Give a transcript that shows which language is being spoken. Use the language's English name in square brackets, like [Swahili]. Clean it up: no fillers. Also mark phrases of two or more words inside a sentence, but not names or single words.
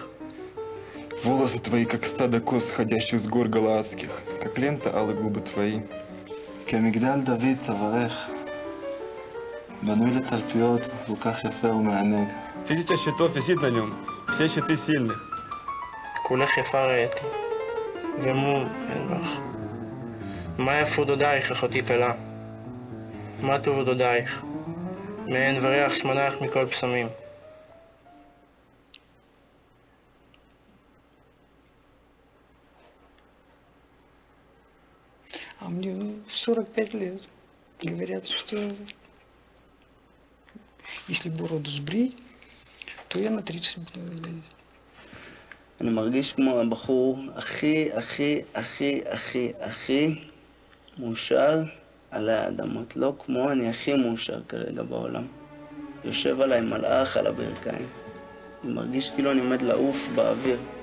[Russian] Волосы твои, как стадо коз, сходящих с гор галаадских, как лента алые губы твои. [Hebrew] כמגדל דוד צווארך, בנוי לתלפיות, כל כך יפה ומענג. [Russian] 1000 щитов висит на нем, все щиты сильных. [Hebrew] כולך יפה רעייתי, ומום אין בך. מה יפו דודייך, אחותי כלה? מה טובו דודייך? מעין וריח שמנייך מכל פסמים. [Russian] А мне в 45 лет говорят, что если бороду сбрить, то я на 30 буду выглядеть. [Hebrew] אני מרגיש כמו הבחור הכי מאושר עלי האדמות. לא כמו, אני הכי מאושר כרגע בעולם. יושב עליי מלאך על הברכיים. אני מרגיש כאילו אני עומד לעוף באוויר.